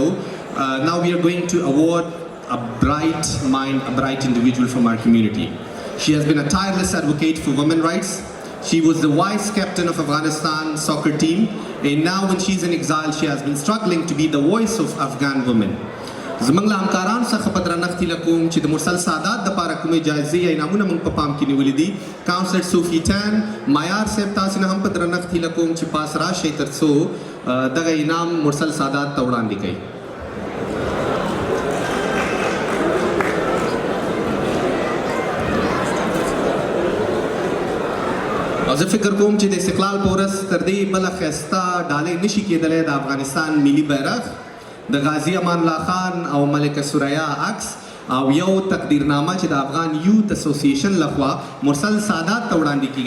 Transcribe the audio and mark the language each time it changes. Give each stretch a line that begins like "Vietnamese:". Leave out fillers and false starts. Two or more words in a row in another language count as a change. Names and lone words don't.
English: Now we are going to award a bright mind, a bright individual from our community. She has been a tireless advocate for women's rights. She was the vice captain of Afghanistan soccer team, and now when she's in exile, she has been struggling to be the voice of Afghan women.
Pashto: زمنګ له همکارانو څخه په درنښت هیله کوم چې د مرسل سادات دپاره کومې جایزې یا انعامونه موږ په پام کې نیولي دي. کاونسلر صوفي ټان معیار صاحب تاسې نه هم په درنښت هیله کوم چې پاس راشئ تر څو دغه انعام مرسل سادات ته وړاندې کړئ. او زه فکر کوم چې د استقلال په ورځ تر دې بله ښایسته ډالۍ نشي کېدلی د افغانستان ملي بیرغ، د غازی امان الله خان او ملکه سوریا عکس او یو تقدیرنامه چې د افغان یوت اسوسییشن لخوا مرسل سادات ته وړاندې کیږي.